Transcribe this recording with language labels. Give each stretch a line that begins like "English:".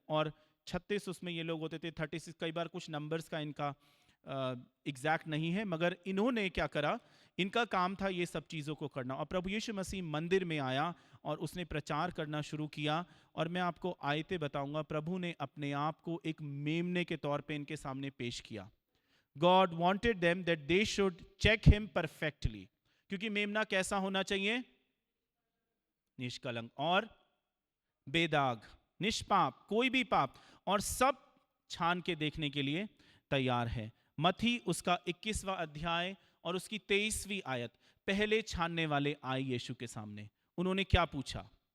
Hindi: और 36 उसमें ये लोग होते थे, 36 कई बार कुछ नंबर्स का इनका एग्जैक्ट नहीं है, मगर इन्होंने क्या करा, इनका काम था ये सब चीज़ों को करना। और प्रभु यीशु मसीह मंदिर में आया और उसने प्रचार करना शुरू किया। और मैं आपको आयतें बताऊंगा। प्रभु ने अपने आप को एक मेमने के तौर पे इनके सामने पेश किया।
English: God wanted them that they should check him perfectly,
Hindi: क्योंकि मेमना कैसा होना चाहिए? निष्कलंक और बेदाग, निष्पाप, कोई भी पाप और सब छान के देखने के लिए तैयार है। मत्ती उसका 21वां अध्याय और उसकी 23वीं आयत। पहले छानने वाले आए यीशु के सामने। उन्होंने क्या पूछा?